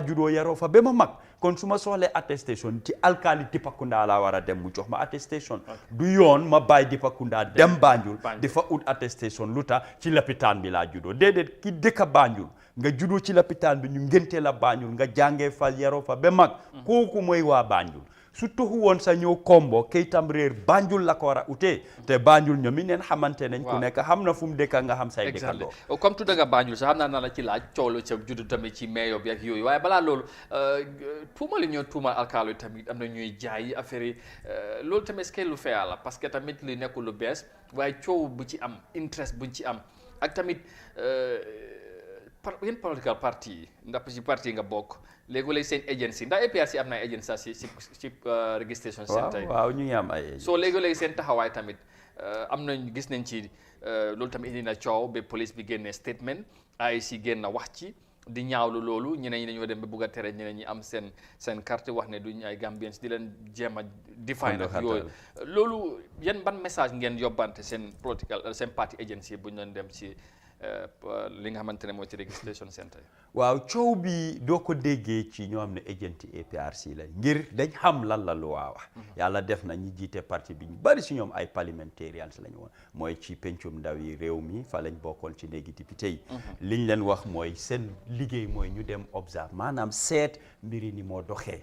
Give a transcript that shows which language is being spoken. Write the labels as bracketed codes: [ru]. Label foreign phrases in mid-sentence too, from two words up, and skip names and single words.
[wo] juddoo yaroo fa ba ma mag kon su ma soxlee attestation ci alkaali Dipakunda laa war a dem mu jox ma attestation du yoon ma bàyyi Dipakunda dem Banjul di fa ut attestation lu tax ci lapitaan bi laa juddoo déedéet ki dëkk Banjul nga juddoo ci lapitaan bi ñu ngentee la Banjul nga jàngee fa yaroo fa ba mag kooku mooy waa Banjul su toxu woon sa ñëw kombo kayitam réer Banjul la ko war a utee te Banjul ñoom it neen xamante nañ ku nekk xam na fu mu dëkk nga xam say dëkkandoo comme tudda nga Banjul sax xam naa la ci laaj coow la ca juddu tamit ci meeyo bi ak yooyu waaye balaa loolu tuumal yi ñoo tuumal alkaalo yi tamit am na ñuy jaay affaire yi loolu tamit [fr] est-ce que [wo] lu fee la [fr] parce que [wo] tamit li nekkul lu bees waaye coow bu ci am interest buñ ci am ak tamit yéen [en] political party [wo] yi ndax ci parti nga bokk léegi seen agency ndax APRC am na ay agency ci [en] registration centre [wo] yi waaw ñu ngi am ay agency soo léegi seen taxawaay tamit am nañ gis nañ ci loolu tamit indi na coow ba police bi génnee statement IEC génn na wax ci di ñaawlu loolu ñeneen ñi dañoo dem ba bugg a tere ñeneen ñi am seen carte wax ne duñ ay Gambians di leen jéem a define ak yooyu loolu yan ban message ngeen yóbbante seen party agency bu ñu doon dem ci li nga xamante ne mooy ci [en] registration centre [wo] waaw coow bi doo ko déggee ci ñoo xam ne agent APRC la ngir dañ xam lan la lu waa wax yàlla def na ñi jiite parti bi ñu bari si ñoom ay parliamentarians lañu woon mooy ci pencum ndaw yi réew mi fa lañ bokkoon ci néegi député yi liñ leen wax mooy seen liggéey mooy ñu dem observe maanaam seet mbiri ni moo doxee